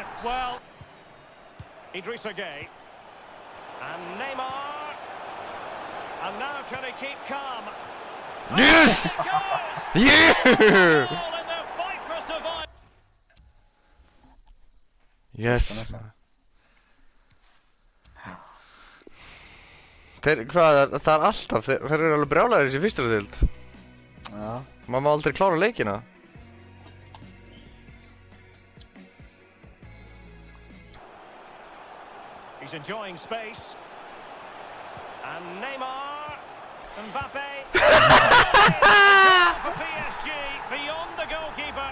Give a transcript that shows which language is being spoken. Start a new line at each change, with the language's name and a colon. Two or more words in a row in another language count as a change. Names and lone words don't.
English: Well, Idrissa Gueye. And Neymar. And now can he keep calm? Yes! It goes! Yeah! All in their fight for survival. Yes.
Icelandic: Það er alltaf, þeir eru alveg brjálæðir í fyrsta deild. Já. Maður má aldrei klára leikina.
English: He's enjoying space. And Neymar. Mbappe. For PSG, beyond the goalkeeper.